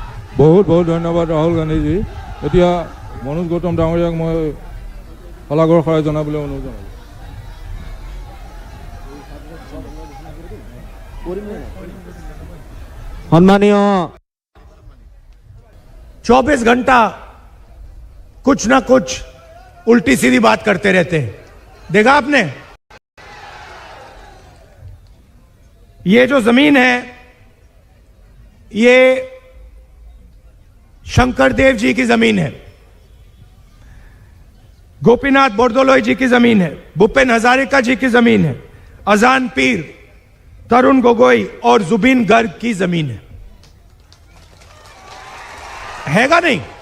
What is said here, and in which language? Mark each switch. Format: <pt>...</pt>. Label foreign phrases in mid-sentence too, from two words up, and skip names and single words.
<as>বহুত বহুত ধন্যবাদ ৰাহুল গান্ধীজী। এতিয়া মনোজ গৌতম ডাঙৰীয়াক মই শলাগৰ শৰাই জনাবলৈ অনুৰোধ জনালোঁ। সম্মানীয়</as> <hi>24 घंटा कुछ ना कुछ उल्टी सीधी बात करते रहते हैं, देखा आपने? ये जो जमीन है ये शंकर देव जी की जमीन है, गोपीनाथ बोरदोलोई जी की जमीन है, भूपेन हजारिका जी की जमीन है, अजान पीर, तरुण गोगोई और जुबीन गर्ग की जमीन हैगा नहीं?</hi>